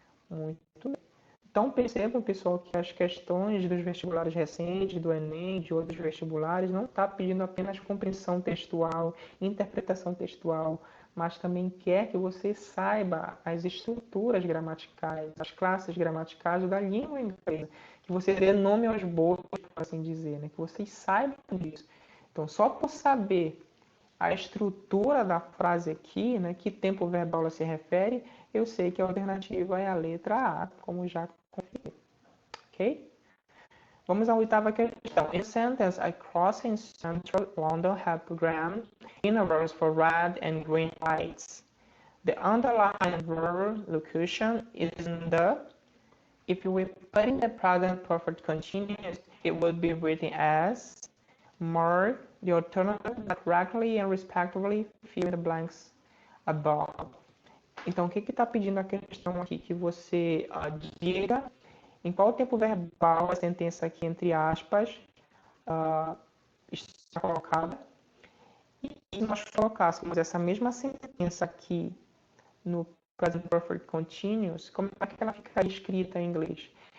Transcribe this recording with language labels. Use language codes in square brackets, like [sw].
[pt] Muito bem. Então percebam, pessoal, que as questões dos vestibulares recentes, do Enem, de outros vestibulares, não está pedindo apenas compreensão textual, interpretação textual, mas também quer que você saiba as estruturas gramaticais, as classes gramaticais da língua inglesa, que você dê nome aos bois, por assim dizer, né? Que vocês saibam disso. Então, só por saber a estrutura da frase aqui, né, que tempo verbal ela se refere, eu sei que a alternativa é a letra A, como já confirmei. Ok? Vamos à oitava questão. [en] In sentence, a crossing central London have programmed intervals for red and green lights. The underlying verb locution is in the. If we put in the present perfect continuous, it would be written as mark the alternative correctly and respectively fill in the blanks above. [pt] Então, o que está pedindo a questão aqui? Que você diga em qual tempo verbal a sentença aqui, entre aspas, está colocada. E se nós colocássemos essa mesma sentença aqui no present perfect continuous, como é que ela ficaria escrita em inglês?